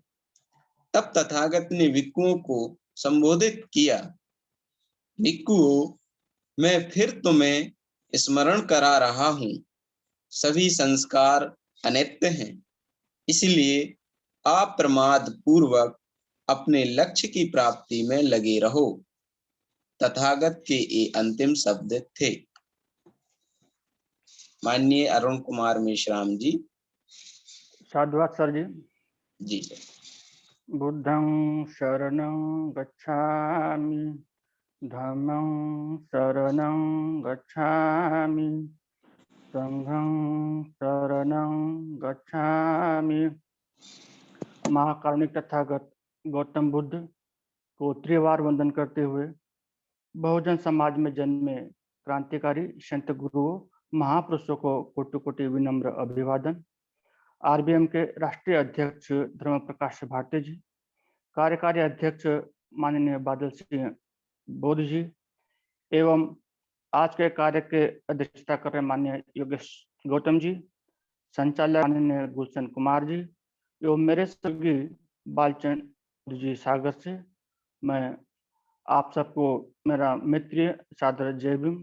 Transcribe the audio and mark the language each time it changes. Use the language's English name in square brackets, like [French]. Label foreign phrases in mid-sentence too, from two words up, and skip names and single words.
[Hindi] तब तथागत ने भिक्षुओं को संबोधित किया, भिक्षुओं, मैं फिर तुम्हें स्मरण करा रहा हूं, सभी संस्कार अनित्य हैं, इसलिए अप्रमाद पूर्वक अपने लक्ष्य की प्राप्ति में लगे रहो। तथागत के ये अंतिम शब्द थे। माननीय अरुण कुमार मेश्राम जी। साधुवाद सर जी। जी सर। [Pali] बुद्धं शरणं गच्छामि, धम्मं शरणं गच्छामि, संघं शरणं गच्छामि। [Hindi] महाकारुणिक तथागत गौतम बुद्ध को त्रिवार वंदन करते हुए बहुजन समाज में जन्मे क्रांतिकारी संत गुरुओं महापुरुषों को कोटि कोटि विनम्र अभिवादन। आरबीएम के राष्ट्रीय अध्यक्ष धर्म प्रकाश भारती जी, कार्यकारी अध्यक्ष माननीय बादल सिंह बोध जी, एवं आज के कार्य के अध्यक्षता कर रहे माननीय योगेश गौतम जी, संचालक माननीय गुलशन कुमार जी, एवं मेरे सभी बालचंद जी सागर से मैं आप सबको मेरा मित्रीय सादर जय भीम।